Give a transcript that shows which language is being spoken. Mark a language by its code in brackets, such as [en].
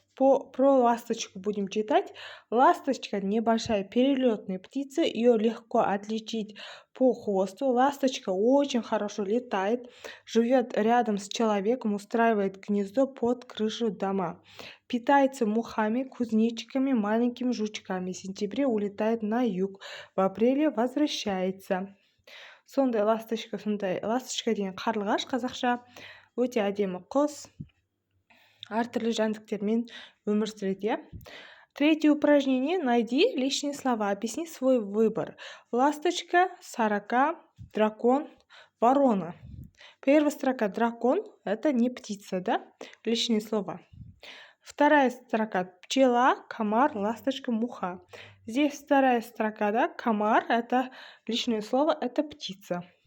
[ru] Про ласточку будем читать. Ласточка небольшая перелетная птица, ее легко отличить по хвосту. Ласточка очень хорошо летает, живет рядом с человеком, устраивает гнездо под крышу дома. Питается мухами, кузнечиками, маленькими жучками. В сентябре улетает на юг, в апреле возвращается. [kk] Сондай ласточка деген қарлығаш қазақша, өте әдемі құс, әртүрлі жәндіктермен өмір сүреді. [ru] Третье упражнение. Найди лишние слова. Объясни свой выбор. Ласточка, сорока, дракон, ворона. Первая строка дракон – это не птица, Лишние слова. Вторая строка пчела, комар, ласточка, муха. Здесь вторая строка, да? Комар — это личное слово, это птица.